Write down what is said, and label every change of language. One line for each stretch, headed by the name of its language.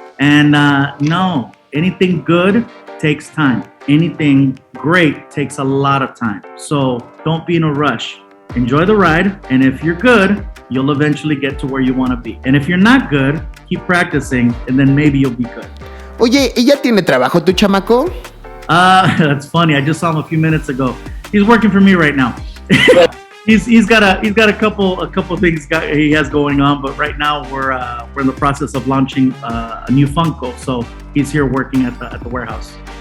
English: And no, anything good takes time. Anything great takes a lot of time. So don't be in a rush. Enjoy the ride. And if you're good, you'll eventually get to where you want to be. And if you're not good, keep practicing, and then maybe you'll be good.
Spanish: Oye, ¿y ya tiene trabajo tu chamaco?
English: That's funny. I just saw him a few minutes ago. He's working for me right now. He's got a couple things he has going on, but right now we're in the process of launching a new Funko. So he's here working at the warehouse.